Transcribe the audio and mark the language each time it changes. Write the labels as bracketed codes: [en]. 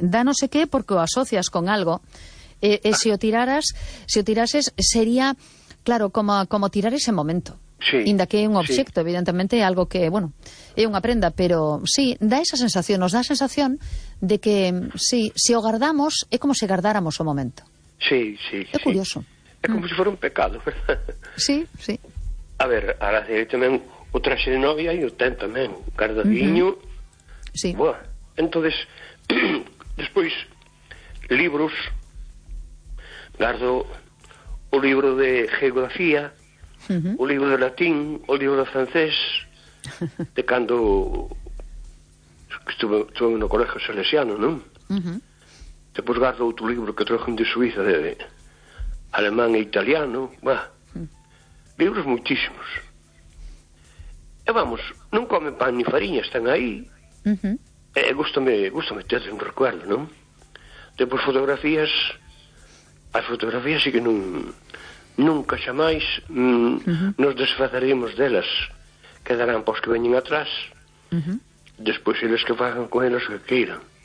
[gl] Da [es] no sé qué [gl] porque o asocias con algo. Si o tirases, sería, claro, como tirar ese momento. Sí. Inda que é un obxecto, sí, evidentemente, algo que, bueno, é unha prenda. Pero sí, da esa sensación, nos da a sensación de que, sí, si o guardamos, é como se guardáramos o momento. Sí, sí. É curioso. É como se fuera un pecado. Sí, sí. [es] A ver, ahora hay también [gl] o traxe de novia e o ten tamén, guardadiño. Sí. [es] Bueno, entonces, después, libros, guardo un libro de geografía, un libro de latín, un libro de francés, de cuando estuve en un colegio salesiano, ¿no? Después guardo otro libro que trajo de Suiza, de alemán e italiano, bueno, libros muchísimos. Y vamos, no comen pan ni farina, están ahí. Gústame tener un recuerdo, ¿no? [gl] Depois fotografías, as fotografías sí que nunca xa máis nos desfazaremos delas, quedarán pois que veñen atrás, despois eles que fagan con eles que queiran.